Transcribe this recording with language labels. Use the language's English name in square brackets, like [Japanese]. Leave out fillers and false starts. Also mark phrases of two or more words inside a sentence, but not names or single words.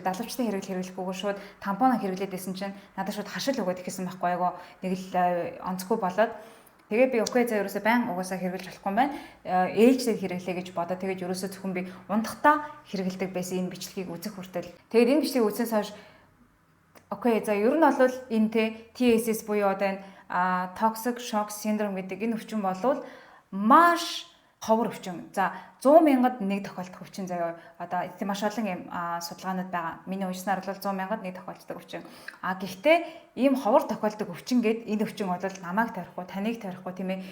[Mongolian] Далавчтай хэрэглэхгүйгээр шууд тампоноо хэрэглээд байсан чинь надад шууд хашил өгөөд ихэсэн байхгүй айгу нэг л онцгүй болоод тэгээ би окей за ерөөсөө байн угаасаа хэрэглэж болохгүй байна. Ээлжтэй хэрэглэе гэж бодоо. Тэгээд ерөөсөө зөвхөн би унтахтаа хэрэглэдэг байсан энэ бичлэгийг үзэх хүртэл. Тэгээд энэ бичлэгийг үзснээс хойш окей за ер нь бол энэ TSS буюу одоо энэ [English] toxic shock syndrome [Mongolian] гэдэг энэ өвчин болвол маш ховор өвчин. За 100,000-д нэг тохиолдох өвчин заяа. Одоо маш олон юм судалгаанууд байгаа. Миний уншсанаар бол 100,000-д нэг тохиолддог өвчин. Гэхдээ ийм ховор тохиолдог өвчин гээд энэ өвчин бол намайг тарихгүй, таныг тарихгүй тийм ээ.